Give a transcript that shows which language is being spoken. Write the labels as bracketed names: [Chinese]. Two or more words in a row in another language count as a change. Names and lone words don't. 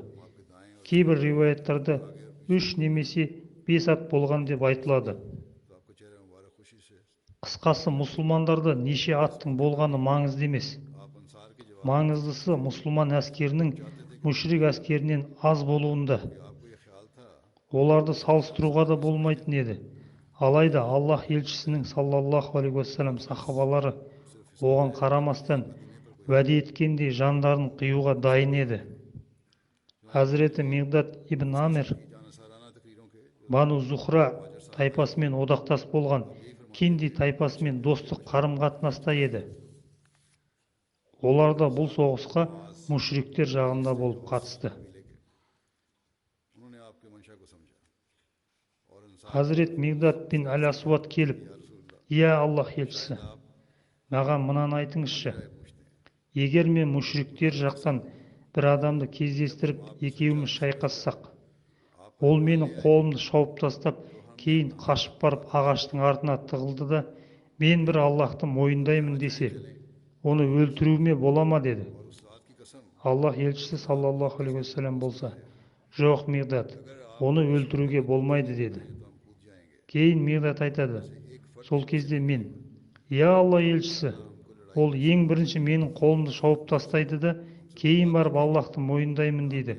[Kazakh] Кейбір риуаяттарда 3 немесе 5 ат болған деп айтылады. Қысқасы, мұсылмандарда неше аттың болғаны маңызды емес. Маңыздысы мұсылман әскерінің мүшрик әскерінен аз болуында. [Hindi] आपको ये ख्याल था [Kazakh] Оларды салыстыруға да болмайтын еді. Алайда Аллах елшісінің [Arabic] صلى الله عليه وسلم [Kazakh] сахабалары оған қарамастан уәде еткендей жандарын қиюға дайын еді. Хазіреті Мигдад ибн Амир [Hindi] जानसाराना तकरीरों के [Kazakh] Бану Зухра тайпасымен одақтас болған Кинди тайпасымен достық қарым-қатынаста еді. Олар да бұл соғысқа мүшриктер жағында болып қатысты. [Hindi] उन्होंने आपके मंशा को समझा और इंसान [Kazakh] Хазірет Мигдад бин Әл-Асуад келіп, «Ия Аллах елшісі, маған мынаны айтыңызшы. Егер мен мүшриктер жақтан бір адамды кездестіріп, екеуміз шайқассақ, ол менің қолымды шауып тастап, кейін қашып барып ағаштың артына тығылды да, мен бір Аллахты мойындаймын десе, оны өлтіруіме бола ма?» деді. [Hindi] उस्ताद की कसम [Kazakh] Аллах елшісі [Arabic] صلى الله عليه وسلم [Kazakh] болса, «Жоқ, Мигдад, оны өлтіруге болмайды» деді. Кейін Мигдад айтады, сол кезде мен, «Я Алла елшісі, ол ең бірінші менің қолымды шауып тастайды да, кейін барып Аллахты мойындаймын дейді.